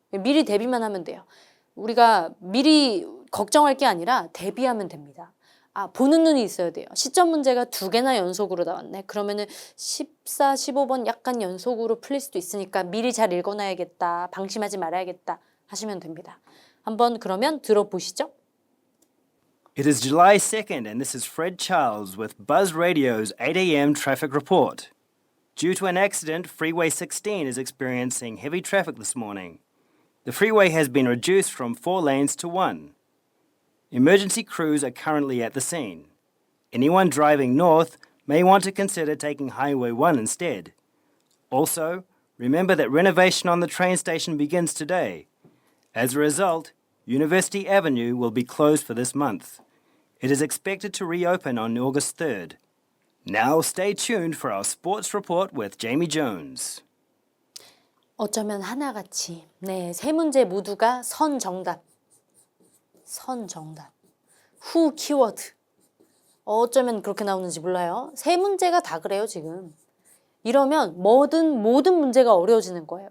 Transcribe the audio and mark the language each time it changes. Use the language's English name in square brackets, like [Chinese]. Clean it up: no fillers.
[Korean] 미리 대비만 하면 돼요. 우리가 미리 걱정할 게 아니라 대비하면 됩니다. 보는 눈이 있어야 돼요. 시점 문제가 2개나 연속으로 나왔네. 그러면은 14, 15번 약간 연속으로 풀릴 수도 있으니까 미리 잘 읽어놔야겠다. 방심하지 말아야겠다. 하시면 됩니다. 한번 그러면 들어보시죠. [English] It is July 2nd, and this is Fred Charles with Buzz Radio's 8 a.m. traffic report. Due to an accident, Freeway 16 is experiencing heavy traffic this morning. The freeway has been reduced from 4 lanes to 1. Emergency crews are currently at the scene. Anyone driving north may want to consider taking Highway 1 instead. Also, remember that renovation on the train station begins today. As a result, University Avenue will be closed for this month. It is expected to reopen on August 3rd. Now stay tuned for our sports report with Jamie Jones. [Korean] 어쩌면 하나같이 네, 3문제 모두가 선 정답. 후 키워드. 어쩌면 그렇게 나오는지 몰라요. 3문제가 다 그래요 지금. 이러면 모든 문제가 어려워지는 거예요.